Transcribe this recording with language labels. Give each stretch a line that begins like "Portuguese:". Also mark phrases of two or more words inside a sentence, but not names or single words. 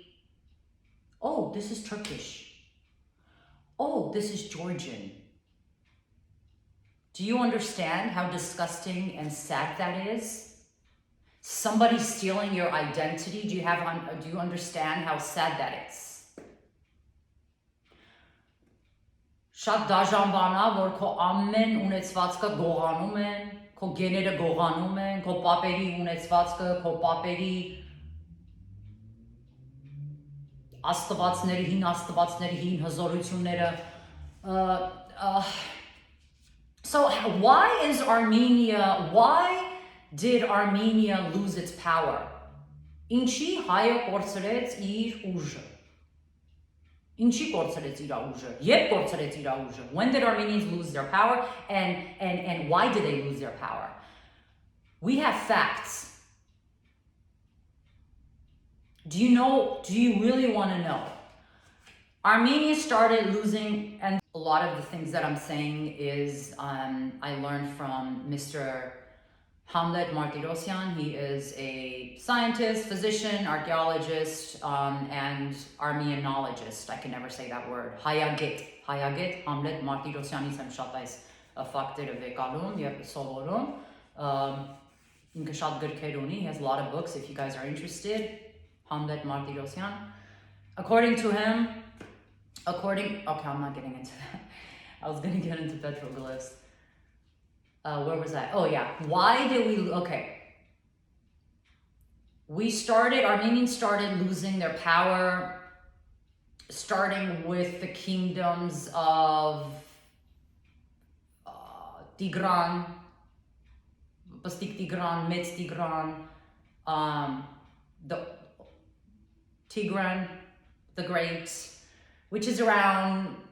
English: Oh, this is Turkish. Oh, this is Georgian. Do you understand how disgusting and sad that is? Somebody stealing your identity. Do you understand how sad that is?
Armenian: Շատ դաժան բան է, որ քո ամեն ունեցվածքը գողանում են, քո գեները գողանում են, քո պապերի ունեցվածքը, քո պապերի աստվածների, հին հզորությունները.
English: So why did Armenia lose its power?
Armenian: Ինչի հայը կորցրեց իր ուժը? Ինչի կորցրեց իր ուժը? Երբ կորցրեց իր ուժը?
English: When did Armenians lose their power? And why did they lose their power? We have facts. Do you really want to know? Armenia started losing, and a lot of the things that I'm saying is I learned from Mr. Hamlet Martirosyan. He is a scientist, physician, archaeologist, and Armenianologist. I can never say that word.
Armenian: Hayagit, Hamlet Martirosyanից եմ շատ այս ֆակտերը վեկալում եւ սովորում. Ինքը շատ գրքեր ունի.
English: He has a lot of books if you guys are interested. Hamlet Martirosyan. According to him, okay, I'm not getting into that. I was going to get into petroglyphs. Where was I? Oh yeah. Why did we, okay. Armenians started losing their power, starting with the kingdoms of Tigran, Pastik Tigran, Metz Tigran, the Tigran the Great, which is around